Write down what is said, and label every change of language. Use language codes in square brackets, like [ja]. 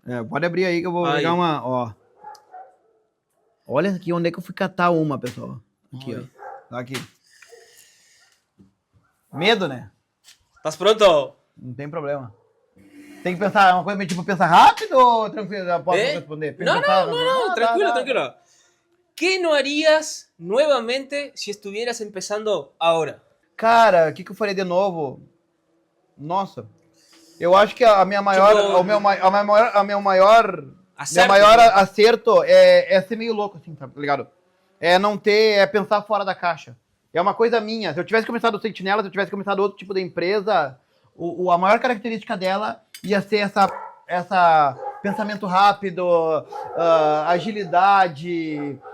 [pt] Pode abrir aí que eu vou pegar uma, ó. Olha aqui onde é que eu fui catar uma, pessoal. Aqui, ó. Aqui. Medo, né? Tá pronto? Não tem problema. Tem que pensar, uma coisa meio tipo, pensar rápido ou tranquilo? Eu posso responder? Não, tranquilo. [es] ¿Qué no harías nuevamente si estuvieras empezando ahora? [pt] Cara, o que eu faria de novo? Nossa. Eu acho que a minha maior, meu maior acerto é ser meio louco, assim, tá ligado? É pensar fora da caixa. É uma coisa minha. Se eu tivesse começado o Sentinela, se eu tivesse começado outro tipo de empresa, a maior característica dela ia ser essa pensamento rápido, agilidade.